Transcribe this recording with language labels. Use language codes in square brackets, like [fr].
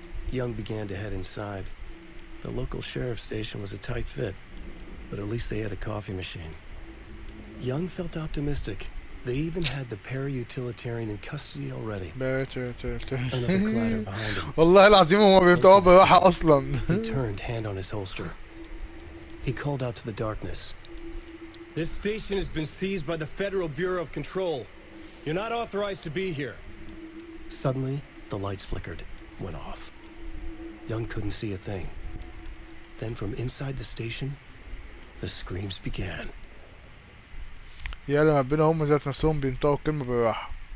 [en] Young began to head inside. The local sheriff's station was a tight fit, but at least they had a coffee machine. Young felt optimistic. They even had the para-utilitarian in custody already. Another clatter behind him. [ar] والله العظيم هما بيبدأوا براحة أصلا. [en] He turned, hand on his holster. He called out to the darkness. This station has been seized by the Federal Bureau of Control. You're not authorized to be here. Suddenly, the lights flickered, went off. Young couldn't see a thing. Then from inside the station, the screams began. [ar] يا لما بينا هم ذات نفسهم بينطقوا الكلمة براحة.